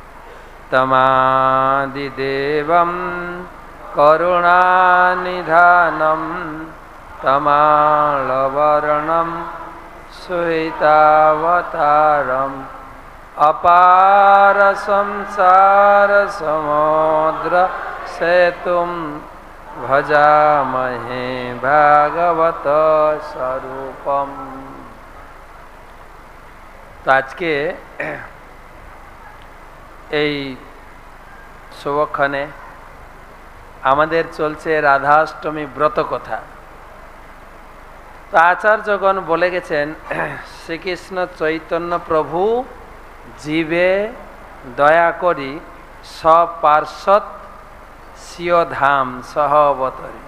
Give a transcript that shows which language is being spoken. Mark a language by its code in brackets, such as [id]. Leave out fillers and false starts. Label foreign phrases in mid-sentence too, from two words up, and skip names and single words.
[sa] तमादिदेवं करुणानिधानं तमालवर्णं श्वेतावतारम् अपार संसार समुद्र सेतुं भजामहे भागवत स्वरूपम। [hi] तो आज के [bn] এই শুভক্ষণে আমাদের চলছে রাধাষ্টমী ব্রত কথা। তো আচার্যগণ বলে গেছেন শ্রীকৃষ্ণ চৈতন্য প্রভু জীবে দয়া করি সপার্শ্বদ স্বীয় ধাম সহ অবতরী।